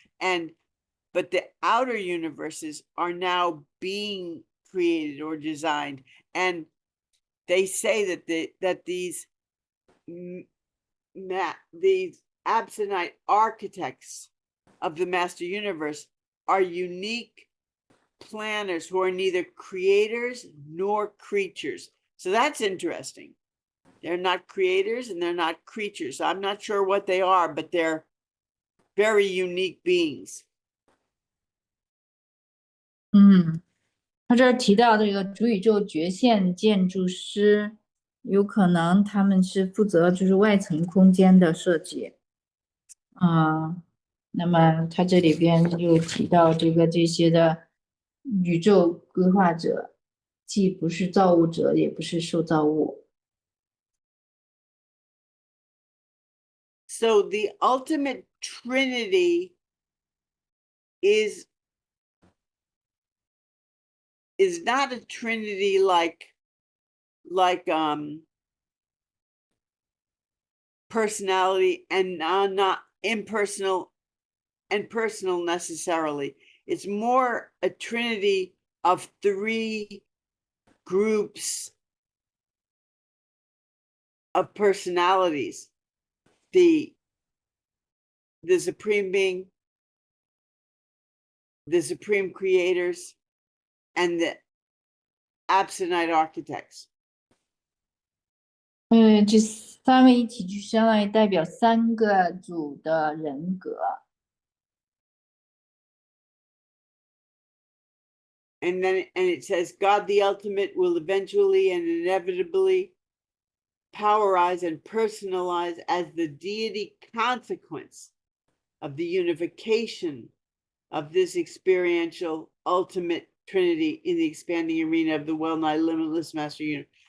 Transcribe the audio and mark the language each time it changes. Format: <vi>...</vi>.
<en>But the outer universes are now being created or designed, and they say that these absolute architects of the master universe are unique planners who are neither creators nor creatures. So that's interesting. They're not creators and they're not creatures. I'm not sure what they are, but they're very unique beings.</en> <zh>他这儿提到这个主宇宙觉现建筑师，有可能他们是负责就是外层空间的设计。那么他这里边又提到这些的宇宙规划者，既不是造物者，也不是受造物。</zh> <en>So the ultimate Trinity is not a Trinity like personality and not impersonal and personal necessarily. It's more a Trinity of three groups of personalities: the supreme being, the supreme creators, and the absolute architects.</en> <zh>这三位一体就相当于代表三个组的人格。</zh> <en>And it says, God the ultimate will eventually and inevitably powerize and personalize as the deity consequence of the unification of this experiential ultimate Trinity in the expanding arena of the well-nigh limitless master universe.</en>